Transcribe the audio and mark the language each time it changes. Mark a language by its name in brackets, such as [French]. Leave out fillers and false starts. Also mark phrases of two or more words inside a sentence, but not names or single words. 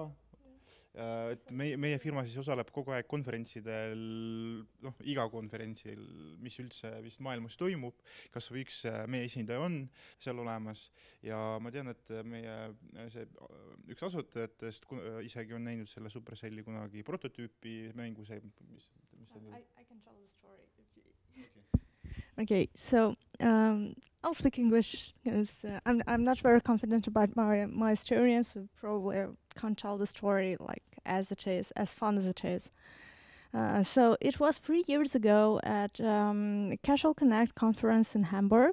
[Estonian] Et meie firma siis osaleb kogu aeg konverentsidel, iga konverentsil, mis üldse vist maailmas toimub, kas või meie esindaja on seal olemas ja ma tean, et üks asutajatest isegi on näinud selle Supercelli kunagi prototüüpi mängu. [English] I can tell the story. Okay, so I'll speak English because I'm not very confident about my experience. So probably I can't tell the story like as it is, as fun as it is. So it was 3 years ago at Casual Connect conference in Hamburg.